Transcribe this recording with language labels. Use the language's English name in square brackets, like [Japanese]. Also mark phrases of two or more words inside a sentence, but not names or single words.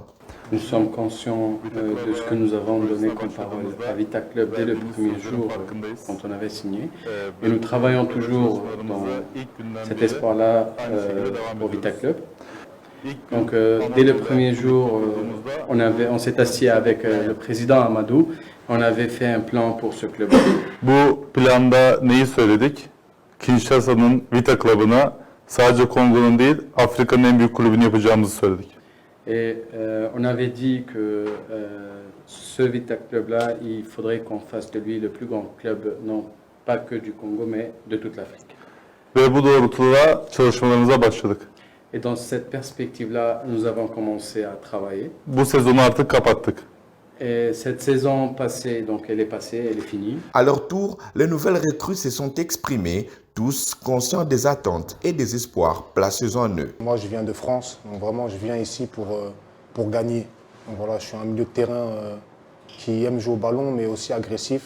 [French] Nous sommes conscients de ce que nous avons donné comme parole à Vita Club dès le premier jour quand on avait signé. Et nous travaillons toujours dans cet espoir-là pour Vita Club. Donc dès le premier jour, on s'est assis avec le président Amadou. On avait fait un plan pour ce club. [Turkish] Bu planda neyi söyledik? Kinshasa'nın Vita Club'ına sadece Kongo'nun değil, Afrika'nın en büyük kulübünü yapacağımızı söyledik. [French] Et on avait dit que ce Vita Club-là, il faudrait qu'on fasse de lui le plus grand club, non pas que du Congo, mais de toute l'Afrique. [Turkish] Ve bu doğrultuda çalışmalarımıza başladık. [French] Et dans cette perspective-là, nous avons commencé à travailler. [Turkish] Bu sezonu artık kapattık. [French] Et cette saison passée, donc elle est passée, elle est finie. À leur tour, les nouvelles recrues se sont exprimées, tous conscients des attentes et des espoirs placés en eux. Moi, je viens de France, donc vraiment, je viens ici pour gagner. Donc voilà, je suis un milieu de terrain qui aime jouer au ballon, mais aussi agressif.